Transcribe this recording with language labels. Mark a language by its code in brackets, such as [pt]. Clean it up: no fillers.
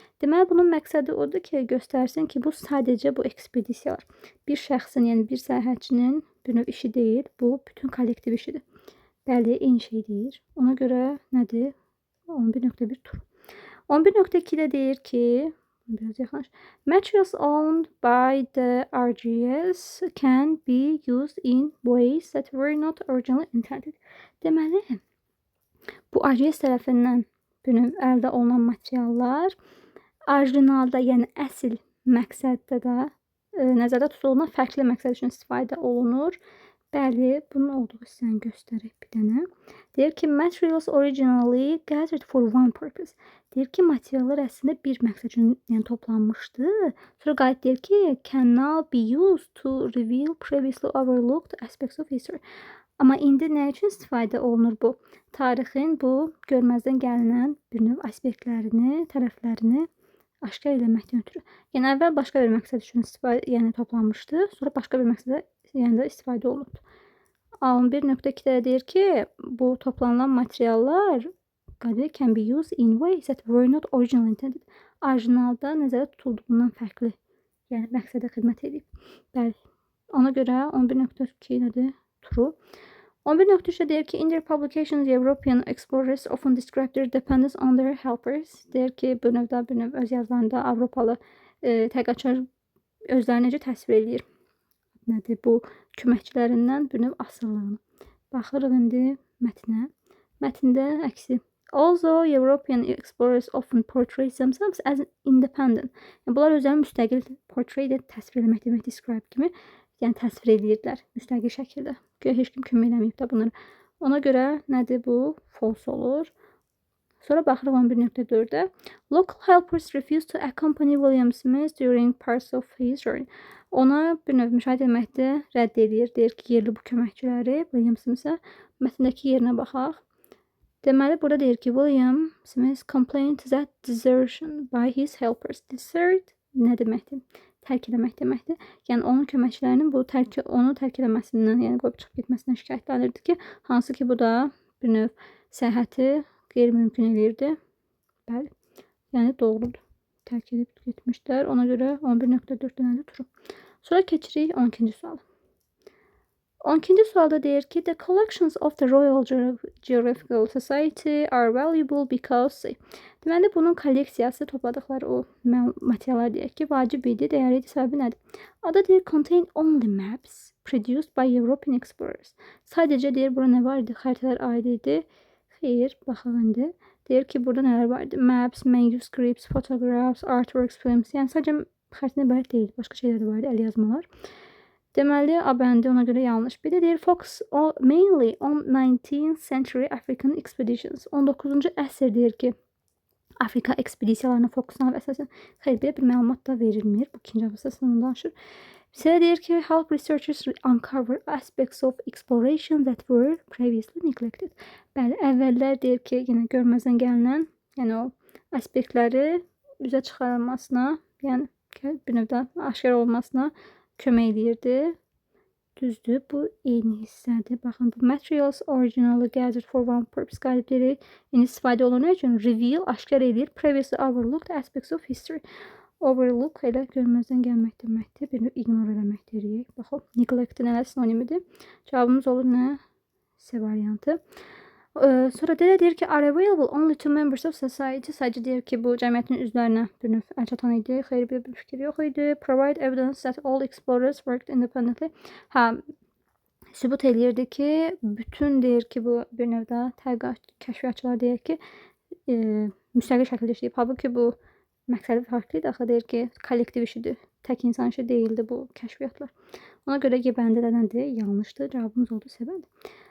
[az] Deməli, bunun məqsədi odur ki, göstərsin ki, bu sadəcə bu ekspedisiyalar bir şəxsin, yəni bir səyahətçinin bir növ işi deyil, bu bütün kollektiv işidir. Bəli, eyni şey deyir. Ona görə nədir? 11.1 tur. 11.2-də deyir ki, biraz yaxınlaş. [en] Materials owned by the RGS can be used in ways that were not originally intended. [az] Deməli, bu RGS tərəfindən əldə olunan materiallar orijinalda, yəni əsl məqsəddə də nəzərdə tutulan fərqli məqsəd üçün istifadə olunur. Bəli, bunun olduğu hissəni göstərək bir dənə. Deyir ki, [en] materials originally gathered for one purpose. [az] Deyir ki, materiallar əslində bir məqsəd üçün yəni, toplanmışdı. Sonra qayıt deyir ki, [en] can now be used to reveal previously overlooked aspects of history. [az] Amma indi nə üçün istifadə olunur bu? Tarixin bu görməzdən gəlinən bir növ aspektlərini, tərəflərini aşkar eləməkdən ötürü. Yəni əvvəl başqa bir məqsəd üçün yəni toplanmışdı, sonra başqa bir məqsədə yəni də istifadə olunub. 11.2-də deyir ki, bu toplanılan materiallar [en] can be used in ways that were not originally intended. [az] Orijinalda nəzərdə tutulduğundan fərqli, yəni məqsədə xidmət edib. Bəli. Ona görə 11.2 nədir? True. 11.3-də deyir ki, [en] in their publications, European explorers often describe their dependence on their helpers. [az] Deyir ki, bir növ öz yazılarında Avropalı tədqiqatçılar özlərini necə təsvir edir? Nədir? Bu köməkçilərindən bir növ asıllığını. Baxırıq indi mətnə. Mətndə əksi. [en] Also, European explorers often portray themselves as independent. [az] Yəni, bunlar özlərini müstəqil portray edir, təsvir etmək demək, describe kimi. Yəni, təsvir edirlər müstəqil şəkildə. Görə heç kim kömək eləməyib də bunlara. Ona görə nədir bu? False olur. Sonra baxırıq 11.4-də. [en] Local helpers refused to accompany William Smith during parts of his journey. [az] Ona bir növ müşahidə etməkdə rədd edir. Deyir ki, yerli bu köməkçiləri William Smith-ə mətndəki yerinə baxaq. Deməli, burada deyir ki, [en] William Smith complained that desertion by his helpers. [az] Desert nə deməkdir? Tərk eləmək deməkdir. Yəni, onun köməkçilərinin bu onu tərk eləməsindən, yəni qoyub çıxıb getməsindən şikayətlənirdi ki, hansı ki, bu da bir növ səyahəti qeyri-mümkün eləyirdi. Bəli, yəni doğrudur. Tərk edib getmişlər. Ona görə 11.4-də nədir? True. Sonra keçirik 12-ci suala. [en] 12-ci sualda deyir ki, the collections of the Royal Geographical Society are valuable because... [az] Deməli, bunun kolleksiyası topladıqları o materiallar deyək ki, vacib idi, dəyərli idi, səbəbi nədir? Adı deyir, [en] contain only maps produced by European explorers. [az] Sadəcə deyir, bura nə var idi? Xəritələr aid idi. Xeyr, baxaq indi. Deyir ki, burada nələr var idi? [en] Maps, manuscripts, photographs, artworks, films. [az] Yəni, sadəcə xəritədən ibarət deyil, başqa şeylər də var idi, əl yazmalar. Deməli, A-bəndi ona görə yanlış. Bir də deyir, [en] focus mainly on 19th century African expeditions. [az] 19-cu əsr deyir ki, Afrika ekspedisiyalarına fokuslanıb əsasən. Xeyr, belə bir məlumat da verilmir. Bu ikinci abasasından danışır. Bizə deyir ki, [en] help researchers uncover aspects of exploration that were previously neglected. [az] Bəli, əvvəllər deyir ki, yenə görməzdən gəlinən, yəni o aspektləri üzə çıxarılmasına, yəni bir növdə aşkar olmasına kömək edirdi. Düzdür, bu eyni hissədir. Baxın, bu [en] materials originally gathered for one purpose [az] qalibləri istifadə olunur üçün reveal, aşkar edir, [en] previously overlooked aspects of history. [az] Overlook elə görməzdən gəlmək deməkdir. Bir növ ignore eləmək deyirik. Baxın, neglect-in elə sinonimidir. Cavabımız olur nə? C variantı. Sonra deyir ki, [en] are available only to members of society. [az] Sadəcə deyir ki, bu cəmiyyətin üzvlərinə bir növ əl çatan idi. Xeyr, bir fikir yox idi. [en] Provide evidence that all explorers worked independently. [az] Sübut eləyirdi ki, bütün deyir ki, bu bir növdə kəşfiyyatçılar deyir ki, müstəqil şəkildə işləyib. Halbuki bu məqsədi fərqlidir. Axı deyir ki, kollektiv işidir. Tək insan işi deyildi bu kəşfiyyatlar. Ona görə G bəndi də nədir? Yanlışdır. Cavabımız oldu C-bəndi.